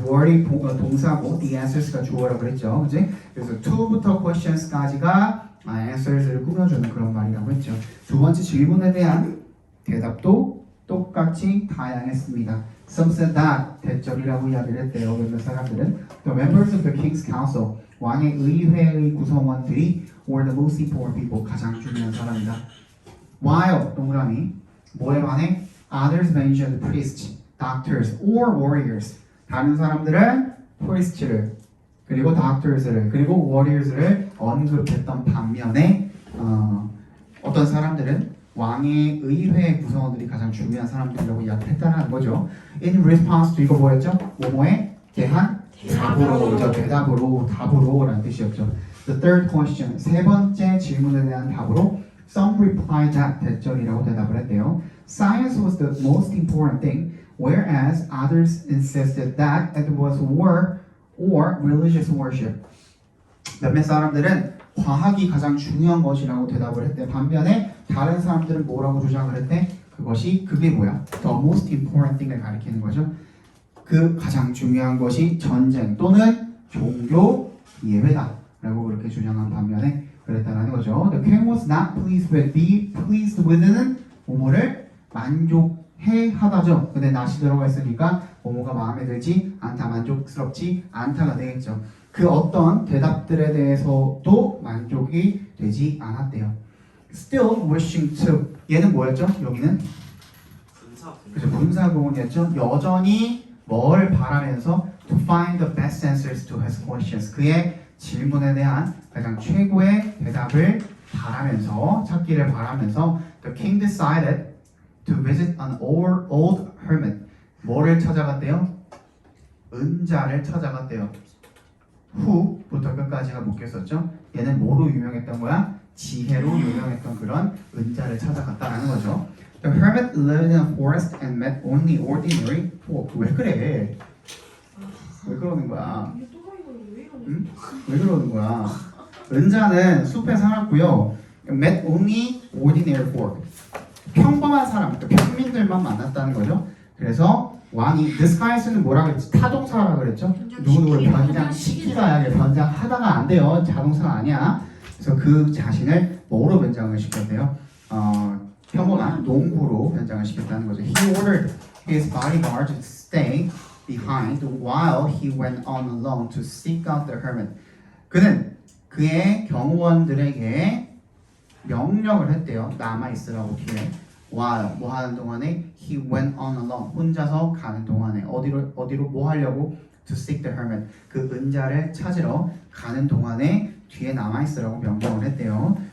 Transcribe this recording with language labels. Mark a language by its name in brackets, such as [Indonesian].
[Korean] were이 동사고 the answers가 주어라 그랬죠, 그지? 그래서 to부터 questions까지가 answers를 꾸며주는 그런 말이라고 했죠. 두 번째 질문에 대한 대답도 똑같이 다양했습니다. [English] Some said that [Korean] 대절이라고 이야기를 했대요. 몇몇 사람들은 [English] The members of the king's council [Korean] 왕의 의회의 구성원들이 [English] were the most important people [Korean] 가장 중요한 사람이다. While 동그라미 뭐에 반해 [English] others mentioned priests, doctors or warriors [Korean] 다른 사람들은 priest를 그리고 doctors를 그리고 warriors를 언급했던 반면에 어떤 사람들은 왕의 의회 구성원들이 가장 중요한 사람들이라고 이야기했다는 거죠. In response to 이거 뭐였죠? 뭐뭐에 대한 답으로, 답으로라는 뜻이었죠. [English] The third question, [Korean] 세 번째 질문에 대한 답으로 [English] Some replied that [Korean] 대절이라고 대답을 했대요. [English] Science was the most important thing, whereas others insisted that it was war or religious worship. [Korean] 몇몇 사람들은 과학이 가장 중요한 것이라고 대답을 했대. 반면에 다른 사람들은 뭐라고 주장을 했대? 그게 뭐야? The most important thing을 가리키는 거죠. 그 가장 중요한 것이 전쟁 또는 종교 예배다 라고 그렇게 주장한 반면에 그랬다는 거죠. [English] The king was not pleased with, be pleased with는 [Korean] 뭐뭐를 만족해 하다죠. 근데 not이 들어가 있으니까 뭐뭐가 마음에 들지 않다, 만족스럽지 않다가 되겠죠. 그 어떤 대답들에 대해서도 만족이 되지 않았대요. [English] Still wishing to [Korean] 얘는 뭐였죠? 여기는 그죠, 분사구문이었죠. 여전히 뭘 바라면서 [English] to find the best answers to his questions [Korean] 그의 질문에 대한 가장 최고의 대답을 바라면서 찾기를 바라면서 [English] the king decided to visit an old hermit [Korean] 뭐를 찾아갔대요? 은자를 찾아갔대요. 후부터 끝까지가 묶였었죠. 얘는 뭐로 유명했던 거야? 지혜로 유명했던 그런 은자를 찾아갔다라는 거죠. [English] The hermit lived in a forest and met only ordinary folk. [Korean] 왜 그래? 왜 그러는 거야? 이게 또라이가 왜 이러냐? 응? 왜 그러는 거야? 은자는 숲에 살았고요. [English] Met only ordinary folk. [Korean] 평범한 사람, 평민들만 만났다는 거죠. 그래서 왕이 disguise는 뭐라 그랬지? 타동사라 그랬죠? 누구누구를 변장시키다 변장하다가 안 돼요. 자동사가 아니야. 그래서 그 자신을 뭐로 변장을 시켰대요? 평범한 농부로 변장을 시켰다는 거죠. [English] He ordered his bodyguard to stay behind while he went on alone to seek out the hermit. [Korean] 그는 그의 경호원들에게 명령을 했대요. 남아 있으라고 뒤에. while 뭐 하는 동안에 [English] he went on alone [Korean] 혼자서 가는 동안에 어디로 뭐 하려고 [English] to seek the hermit [Korean] 그 은자를 찾으러 가는 동안에 뒤에 남아 있으라고 명령을 했대요.